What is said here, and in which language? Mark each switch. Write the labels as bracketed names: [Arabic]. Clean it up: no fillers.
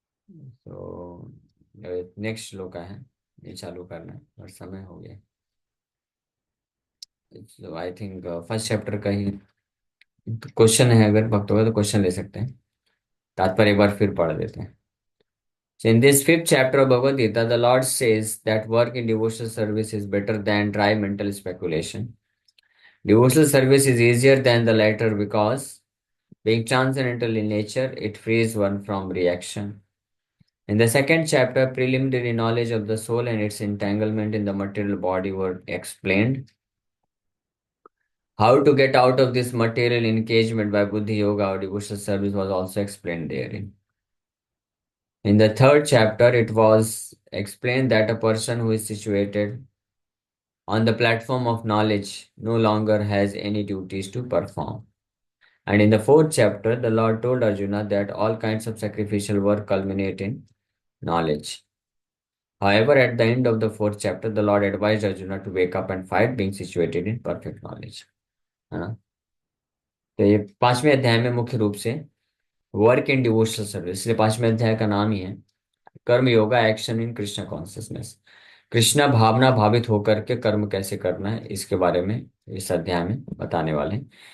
[Hindi] तो नेक्स्ट श्लोक का है, ये चालू करना है और समय हो गया। तो आई थिंक फर्स्ट चैप्टर का ही क्वेश्चन है, अगर वक्त होगा तो क्वेश्चन ले सकते हैं। तात्पर्य एक बार फिर पढ़ देते हैं। [English] So in this fifth chapter of Bhagavad Gita, the Lord says that work in devotional service is better than dry mental speculation. Devotional service is easier than the latter because, being transcendental in nature, it frees one from reaction. In the second chapter, preliminary knowledge of the soul and its entanglement in the material body were explained. How to get out of this material engagement by Buddhi Yoga or devotional service was also explained therein. In the third chapter, it was explained that a person who is situated on the platform of knowledge no longer has any duties to perform. And in the fourth chapter, the Lord told Arjuna that all kinds of sacrificial work culminate in knowledge. However, at the end of the fourth chapter, the Lord advised Arjuna to wake up and fight, being situated in perfect knowledge. [Hindi] है ना? तो ये पांचवें अध्याय में मुख्य रूप से [English] work in devotional service, [Hindi] इसलिए पांचवें अध्याय का नाम ही है कर्म yoga, [English] Action in Krishna consciousness. [Hindi] Krishna भावना भावित होकर के कर्म कैसे करना है, इसके बारे में इस अध्याय में बताने वाले हैं।